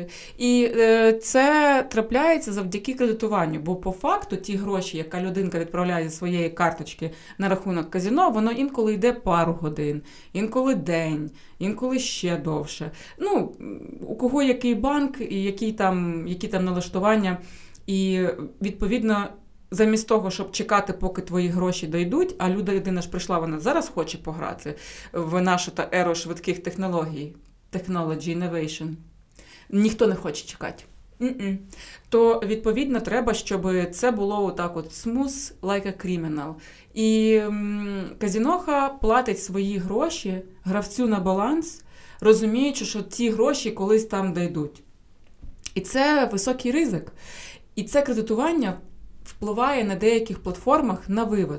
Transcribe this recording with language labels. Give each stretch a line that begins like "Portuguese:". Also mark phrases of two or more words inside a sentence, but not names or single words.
Ukrainian: І це трапляється завдяки кредитуванню, бо по факту ті гроші, яка людинка відправляє зі своєї карточки на рахунок казино, воно інколи йде пару годин, інколи день, інколи ще довше. Ну, у кого який банк, і які там налаштування, і відповідно замість того, щоб чекати, поки твої гроші дійдуть, а людина ж прийшла, вона зараз хоче пограти в нашу еру швидких технологій,
English: technology innovation,
Ukrainian: ніхто не хоче чекати. То, відповідно, треба, щоб це було отак от
English: smooth like a criminal.
Ukrainian: І казиноха платить свої гроші гравцю на баланс, розуміючи, що ті гроші колись там дійдуть. І це високий ризик. І це кредитування впливає на деяких платформах на вивід.